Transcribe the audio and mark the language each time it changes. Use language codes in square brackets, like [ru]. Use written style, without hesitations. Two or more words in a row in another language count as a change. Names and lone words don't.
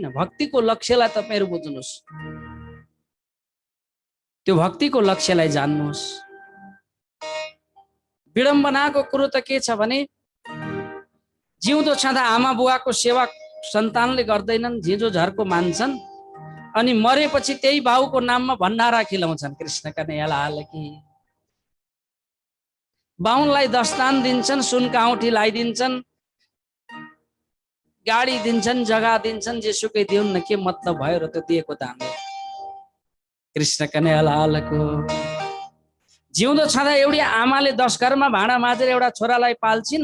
[ne] भक्तिको लक्ष्यलाई तपाईहरु बुझ्नुस्, त्यो भक्तिको लक्ष्यलाई जान्नुस्। विडम्बनाको कुरो त के छ भने, जिउँदो छँदा आमा बुवाको सेवा सन्तानले गर्दैनन्, झिँझो झर्को मान्छन्, अनि मरेपछि त्यही बाउको नाममा भण्डारा खिलाउँछन्। कृष्ण कन्हैया लाल की। बाउनलाई दस्तान दिन्छन्, सुनको औँठी लगाइदिन्छन्, गाडी दिन्छन्, जग्गा दिन्छन्, जेसुकै दिउन् न, के मतलब भयो र त्यो दिएको दाम। कृष्ण कन्हैया लालको। जिउँदो छँदा एउटी आमाले 10 घरमा भाँडा माझेर एउटा छोरालाई पाल्छिन्।